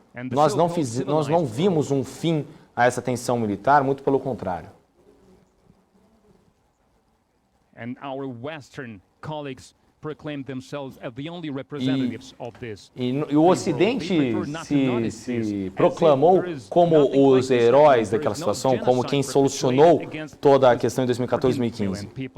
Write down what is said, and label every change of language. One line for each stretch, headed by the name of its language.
Portuguese: Nós não vimos um fim a essa tensão militar, muito pelo contrário.
English: And our Western colleagues proclaim themselves as the only representatives of this.
Portuguese: E o Ocidente se proclamou como os heróis daquela situação, como quem solucionou toda a questão em 2014 e 2015.